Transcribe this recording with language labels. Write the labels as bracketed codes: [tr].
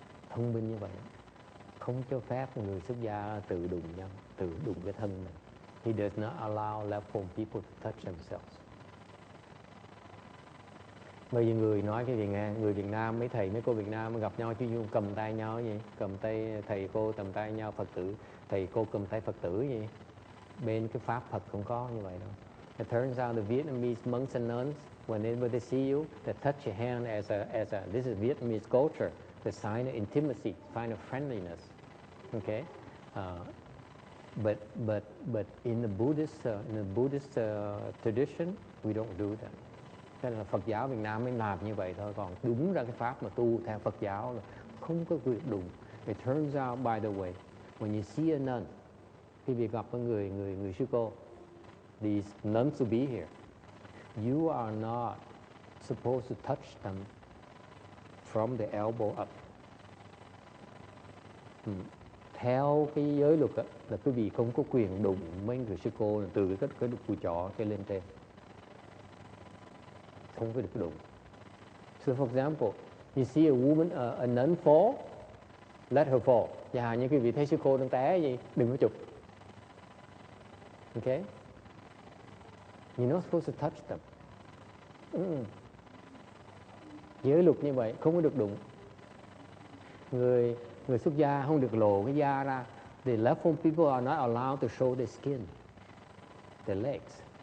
[vi] Thông minh như vậy, không cho phép người xuất gia tự đụng nhau, tự đụng cái thân mình. [en] He does not allow left form people to touch themselves. [vi] Bây giờ người nói cái gì nghe, người Việt Nam, mấy thầy mấy cô Việt Nam gặp nhau chứ cầm tay nhau gì, cầm tay thầy cô cầm tay nhau, Phật tử thầy cô cầm tay Phật tử gì. Bên cái pháp Phật không có như vậy đâu. [en] It turns out the Vietnamese monks and nuns, whenever they see you, they touch your hand as a this is Vietnamese culture, the sign of intimacy, sign of friendliness. Okay, but in the Buddhist tradition, we don't do that. [vi] Thế là Phật giáo Việt Nam mới làm như vậy thôi. Còn đúng ra cái pháp mà tu theo Phật giáo là không có việc đụng. [en] It turns out, by the way, when you see a nun, [vi] khi bị gặp một người sư cô, [en] these nuns will be here. You are not supposed to touch them from the elbow up. [vi] Theo cái giới luật đó, là quý vị không có quyền đụng mấy người sư cô từ cái đục cùi chỏ cho lên trên. Không có được đụng. [en] So for example, you see a woman, a nun fall, let her fall. [vi] Chẳng hạn như quý vị thấy sư cô đang té gì, đừng có chụp. [en] Okay? You're not supposed to touch them. [vi] Giới luật như vậy, không có được đụng. Người xuất gia không được lộ cái da ra. [en] The left form people are not allowed to show their skin, their legs.